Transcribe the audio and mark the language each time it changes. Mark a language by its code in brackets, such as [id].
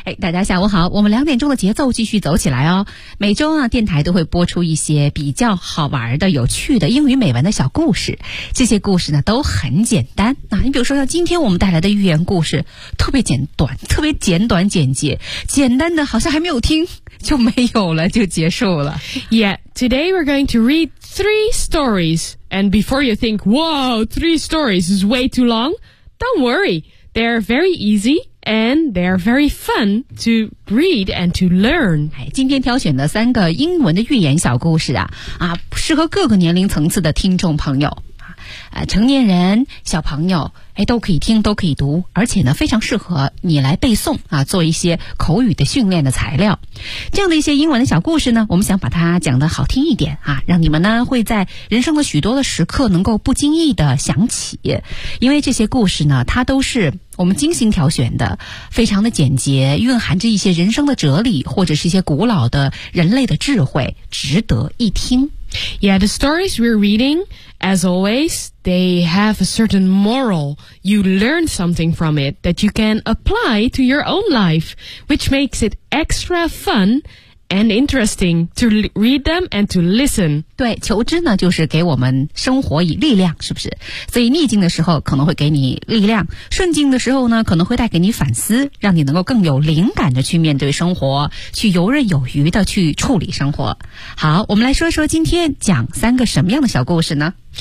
[zh] 哎，大家下午好，我们两点钟的节奏继续走起来哦。每周啊，电台都会播出一些比较好玩的、有趣的英语美文的小故事，这些故事呢都很简单。那你比如说像今天我们带来的寓言故事，特别简短，特别简短简。简单的好像还没有听就没有了，就结束了。 [en] Yeah, today we're going to read three stories. And before you think, whoa, three stories is way too long, don't worry, they're very easy and they're very fun to read and to learn. [zh] 今天挑选的三个英文的寓言小故事 啊适合各个年龄层次的听众朋友，成年人、小朋友，哎，都可以听，都可以读，而且呢，非常适合你来背诵啊，做一些口语的训练的材料。这样的一些英文的小故事呢，我们想把它讲得好听一点啊，让你们呢会在人生的许多的时刻能够不经意的想起。因为这些故事呢，它都是我们精心挑选的，非常的简洁，蕴含着一些人生的哲理，或者是一些古老的人类的智慧，值得一听。 [en] Yeah, the stories we're reading, as always, they have a certain moral. You learn something from it that you can apply to your own life, which makes it extra fun and interesting to read them and to listen. [zh] 对，求知呢，就是给我们生活以力量，是不是？所以逆境的时候可能会给你力量，顺境的时候呢，可能会带给你反思，让你能够更有灵感的去面对生活，去游刃有余的去处理生活。好，我们来说说今天讲三个什么样的小故事呢？